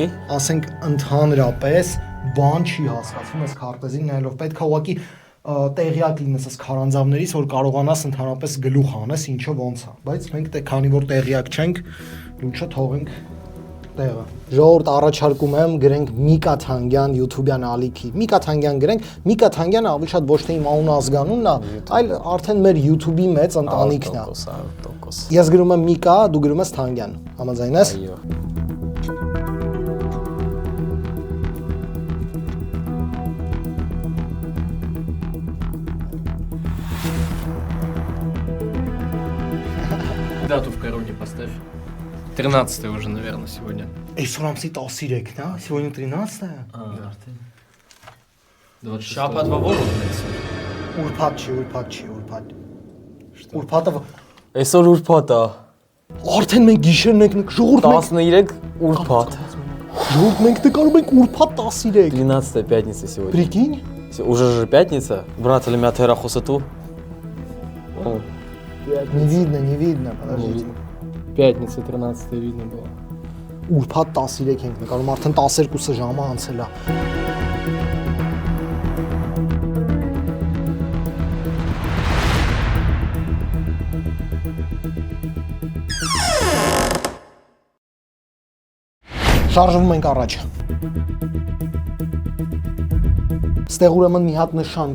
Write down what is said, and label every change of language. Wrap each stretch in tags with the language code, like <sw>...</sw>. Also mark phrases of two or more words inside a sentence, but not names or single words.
<hy>Ասենք ընդհանրապես բան չի հասկացվում այս քարտեզին նայելով։ Պետք է ուղղակի տեղյակ լինես այս քարանձավներից, որ կարողանաս ընդհանրապես գլուխ անես, ինչը ոնց է։ Բայց մենք դե քանի որ տեղյակ չենք, լուչը թողենք տեղը։ Ժողովուրդ առաջարկում եմ գրենք Միկա Թանգյան YouTube-յան ալիքի։ Միկա Թանգյան գրենք, Միկա Թանգյանը ավելի շատ ոչ թե իմ անուն ազգանունն է, այլ արդեն մեր YouTube-ի մեծ ընտանիքն է։ 100%։ Ես գրում եմ Միկա, դու գրում ես Թանգյան։ Համաձայն ես։ Այո։</hy> <ru>Дату в коробке поставь. 13 уже, наверное, сегодня.</ru> <hy>Այսօր ամսի 13-ն է, сегодня 13-է։ Արդեն 26. Շաբաթվա ո՞ր ունես։ Ուրբաթ չի, ուրբաթ։ Ուրբաթը Այսօր ուրբաթ է։ արդեն մենք գիշերն ենք ժողովուրդ 13 ուրբաթ։ Ժողովուրդ մենք նկարում ենք ուրբաթ 13։</hy> <ru>13 пятница сегодня. Прикинь։ Уже же пятница. Брат, или меня херахоса ту? Не видно, подождите։ Пятница 13 видно было.</ru> <hy>Ուրբաթ 13 ենք նկարում, արդեն 12 ժամը անցել է։ Շարժվում ենք առաջ։ Ստեղ ուրեմն մի հատ նշան</hy>